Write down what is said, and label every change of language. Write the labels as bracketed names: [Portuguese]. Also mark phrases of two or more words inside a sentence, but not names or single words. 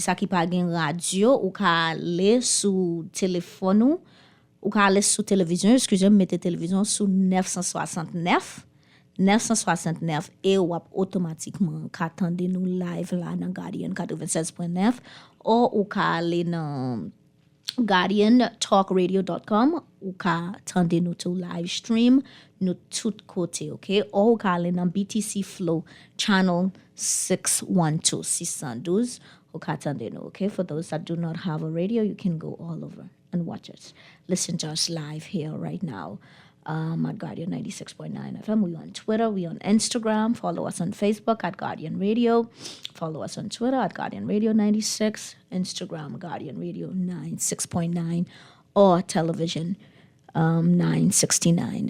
[Saint Lucian Creole French] ça qui pas gen radio ou ka aller sous téléphone ou ka aller sous télévision, excusez-moi, mettez télévision sous 969 et ou automatiquement qu'attendez nous live là dans Guardian 96.9 ou ka aller dans guardiantalkradio.com ou ka attendez nous tout [English] live stream [Saint Lucian Creole French] nous tout côté, OK? Ou ka aller dans BTC Flow channel 612 ou ka attendez nous, OK? [English] For those that do not have a radio, you can go all over and watch us. Listen to us live here right now at Guardian 96.9 FM. We on Twitter, we on Instagram. Follow us on Facebook at Guardian Radio. Follow us on Twitter at Guardian Radio 96. Instagram, Guardian Radio 96.9 or television 969.